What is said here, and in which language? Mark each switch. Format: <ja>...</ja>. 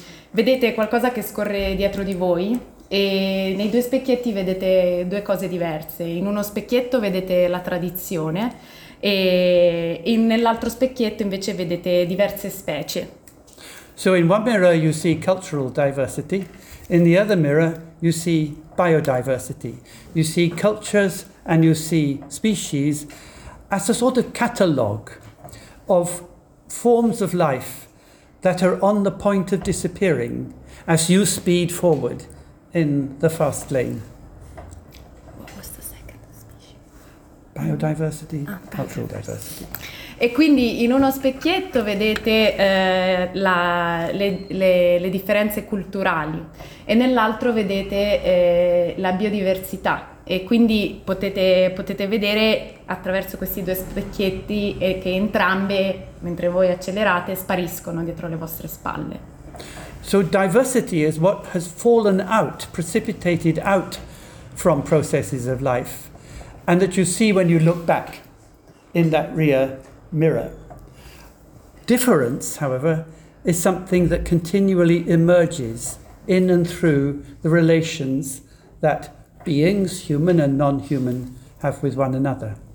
<it>Vedete qualcosa che scorre dietro di voi e nei due specchietti vedete due cose diverse. In uno specchietto vedete la tradizione e nell'altro specchietto invece vedete diverse specie.</it> <en>So in one mirror you see cultural diversity, in the other mirror you see biodiversity. You see cultures and you see species as a sort of catalogue of forms of life that are on the point of disappearing as you speed forward in the fast lane. What was the second species? Biodiversity, cultural diversity.</en> <it>E quindi in uno specchietto vedete le differenze culturali e nell'altro vedete la biodiversità. E quindi potete vedere attraverso questi due specchietti che entrambe, mentre voi accelerate, spariscono dietro le vostre spalle.</it> <en>So diversity is what has fallen out, precipitated out from processes of life, and that you see when you look back in that rear mirror. Difference, however, is something that continually emerges in and through the relations that beings, human and non-human, have with one another.</en>